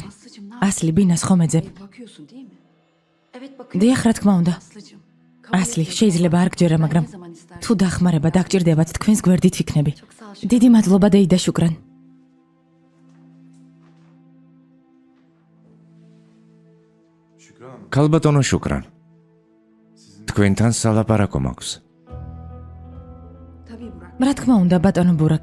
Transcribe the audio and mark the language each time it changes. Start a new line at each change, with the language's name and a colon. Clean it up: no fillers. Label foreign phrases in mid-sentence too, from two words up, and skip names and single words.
Turkish: Aslıcığım ne
Georgian: ასლი, ბინას ხომ ეძებ?
Turkish: bakıyorsun değil mi? Evet bakıyorum.
Georgian: დიახ, რა თქმა უნდა.
Turkish: Aslıcığım.
Georgian: ასლი, შეიძლება არ გჯერა, მაგრამ
Turkish: Ne zaman istersen.
Georgian: თუ დახმარება დაგჭირდებათ, თქვენს გვერდით ვიქნები.
Turkish: Çok sağ ol
Georgian: დიდი მადლობა დეიდა შუკრან. ქალბატონო შუკრან. თქვენთან სალაპარაკო მაქვს.
Turkish: Tabii Burak.
Georgian: რა თქმა უნდა, ბატონო ბურაკ.